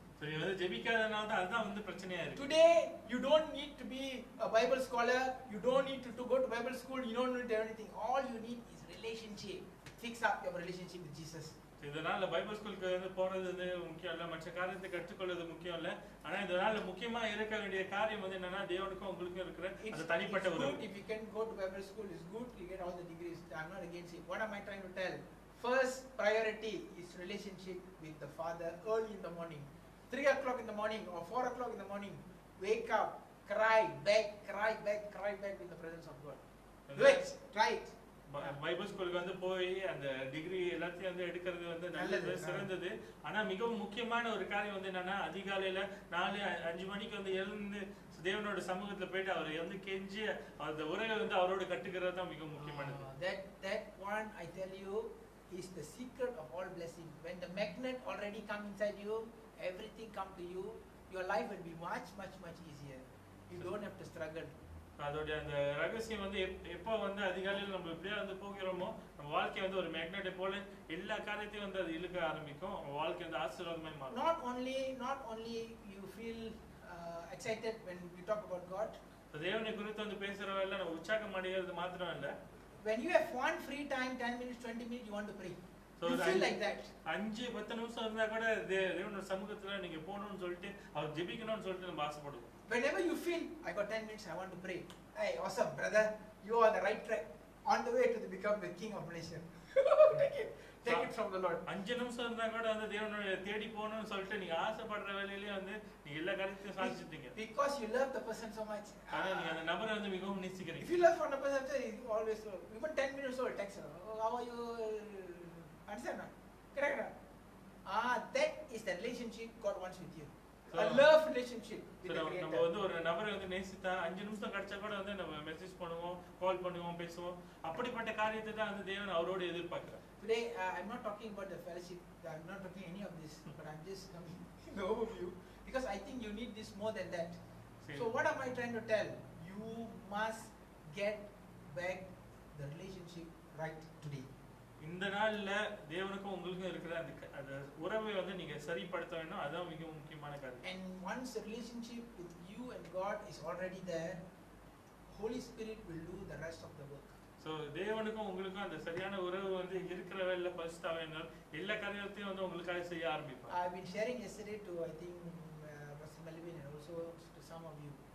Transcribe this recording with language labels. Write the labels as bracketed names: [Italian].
[Tamil] சரி, வந்து ஜெபிக்காதனால தான் அதுதான் வந்து பிரச்சனையா இருக்கு. [English] Today you don't need to be a Bible scholar. You don't need to go to Bible school. You don't need anything. All you need is relationship. Fix up your relationship with Jesus. [Tamil] இதனால Bible ஸ்கூலுக்கு வந்து போறது வந்து முக்கியம் இல்ல, மற்ற காரியத்தை கற்றுக்கொள்வது முக்கியம் இல்ல. ஆனா இதனால முக்கியமா இருக்க வேண்டிய காரியம் வந்து என்னன்னா தேவனுக்கும் உங்களுக்கும் இருக்கிற அந்த தனிப்பட்ட உறவு. [English] If you can go to Bible school, it's good. You get all the degrees. I'm not against it. What am I trying to tell? First priority is relationship with the Father early in the morning. 3 o'clock in the morning or 4 o'clock in the morning. Wake up, cry back in the presence of God. Do it. Try it. [Tamil] Bible ஸ்கூலுக்கு வந்து போய் அந்த degree எல்லாத்தையும் வந்து எடுக்கிறது வந்து நல்லது, சிறந்தது. ஆனா மிகவும் முக்கியமான ஒரு காரியம் வந்து என்னன்னா அதிகாலையில 4-5 மணிக்கு வந்து எழுந்து தேவனோட சமூகத்துல போயிட்டு அவரை வந்து கெஞ்சி அந்த உறவை வந்து அவரோட கட்டுக்கிறது தான் மிகவும் முக்கியமானது. [English] That one I tell you is the secret of all blessing. When the magnet already come inside you, everything come to you, your life will be much easier. You don't have to struggle. [Tamil] அதோட அந்த ரகசியம் வந்து எப்போ வந்து அதிகாலையில் நம்ம எப்படியா வந்து போகிறோமோ நம்ம வாழ்க்கை வந்து ஒரு மேக்னெட்டை போல எல்லா காரியத்தையும் வந்து அது இழுக்க ஆரம்பிக்கும், வாழ்க்கை வந்து ஆசீர்வாதமாய் மாறும். [English] Not only you feel excited when you talk about God. [Tamil] தேவனை குறித்து வந்து பேசுறவங்க நம்ம உற்சாகம் அடைகிறது மாத்திரம் இல்ல, [English] when you have one free time 10 minutes 20 minutes you want to pray. So you feel like that. 5-10 [Tamil] நிமிஷம் இருந்தா கூட தேவனோட சமூகத்துல நீங்க போகணும்னு சொல்லிட்டு அவர் ஜெபிக்கணும்னு சொல்லிட்டு நம்ம ஆசைப்படுவோம். [English] Whenever you feel I got 10 minutes I want to pray. Hey, awesome brother, you are on the right track, on the way to become the king of Malaysia. Take it from the Lord. [Tamil] 5 நிமிஷம் இருந்தா கூட வந்து தேவனோட தேடி போகணும்னு சொல்லிட்டு நீங்க ஆசைப்படுற வேலையிலேயே வந்து நீங்க எல்லா காரியத்தையும் சாதிச்சிட்டீங்க. [English] Because you love the person so much. [Tamil] ஆனா நீங்க அந்த நபரை வந்து மிகவும் நேசிக்கிறீங்க. [English] If you love one person, you always even 10 minutes old text, how are you? Understand? Correct. That is the relationship God wants with you. a love relationship with So the [Tamil] நம்ம [English] Creator. [Tamil] வந்து ஒரு நபரை வந்து நேசித்தா 5 நிமிஷம் கிடைச்சா கூட வந்து நம்ம மெசேஜ் பண்ணுவோம், கால் பண்ணுவோம், பேசுவோம். அப்படிப்பட்ட காரியத்தை தான் வந்து தேவன் அவரோடு எதிர்பார்க்கிறார். [English] Today, I'm not talking about the fellowship. I'm not talking any of this, but I'm just coming in the overview because I think you need this more than that. So what am I trying to tell? You must get back the relationship right today. [Tamil] இந்த நாள்ல தேவனுக்கும் உங்களுக்கும் இருக்கிற அந்த உறவை வந்து நீங்க சரிப்படுத்த வேண்டும். அதுதான் மிக முக்கியமான காரியம். [English] And once the relationship with you and God is already there, Holy Spirit will do the rest of the work. [Tamil] So தேவனுக்கும் உங்களுக்கும் அந்த சரியான உறவு வந்து இருக்கிற வேளையில பரிசுத்தாவியானவர் எல்லா காரியத்தையும் வந்து உங்களுக்காக செய்ய ஆரம்பிப்பார். [English] I've been sharing yesterday to I think Pastor Melvin and also to some of you.